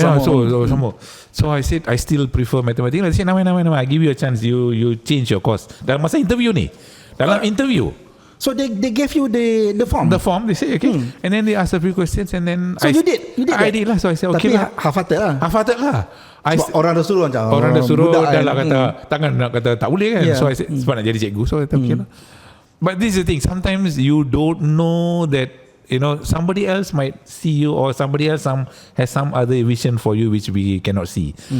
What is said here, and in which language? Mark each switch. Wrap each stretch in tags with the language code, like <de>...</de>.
<en>some more. So I said, I still prefer mathematics. I said, no, I give you a chance. You change your course.</en> <ms>Dalam masa interview ni.</ms> <en>Interview. So they gave you the form? The form, they say, okay. And then they asked a few questions and then... So you did I did lah. So I said, okay lah.</en> <ms>Hafat lah. Orang dah suruh macam. Orang dah suruh dah lah kata, takkan nak kata tak boleh kan.</ms> <en>So I said,</en> <ms>sebab nak jadi cikgu.</ms> <en>So I said, okay lah. But this is the thing. Sometimes you don't know that, somebody else might see you or somebody else has some other vision for you which we cannot see.</en>